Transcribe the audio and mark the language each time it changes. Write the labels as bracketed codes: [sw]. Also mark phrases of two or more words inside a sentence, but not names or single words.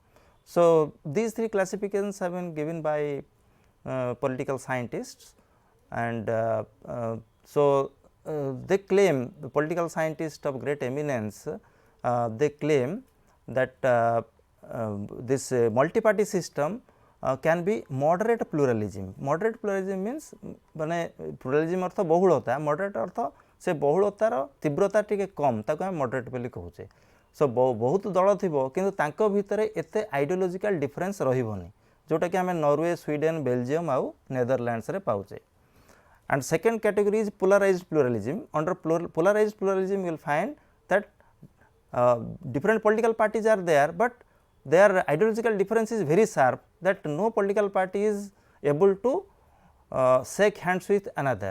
[en] So, these 3 classifications have been given by political scientists, and they claim, the political scientists of great eminence, they claim that this multi-party system can be moderate pluralism. Moderate pluralism means [or] ମାନେ pluralism ଅର୍ଥ ବହୁଳତା, moderate ଅର୍ଥ ସେ ବହୁଳତାର ତୀବ୍ରତା ଟିକେ କମ ତାକୋ ହମ moderate ବୋଲି କହୁଚେ. ସୋ ବହୁତ ଦଳ ଥିବୋ କିନ୍ତୁ ତାଙ୍କୋ ଭିତରେ ଏତେ [en] ideological difference [or] ରହିବୋନି, ଯୋଟା କି ହମେଁ ନର୍ୱେ, ସ୍ୱିଡେନ, ବେଲଜିୟମ ଆଉ ନେଦରଲ୍ୟାଣ୍ଡସ ରେ ପାଉଚେ. [en] And second category is polarized pluralism. Under polarized pluralism, you will find that different political parties are there, but their ideological difference is very sharp, that no political party is able to shake hands with another.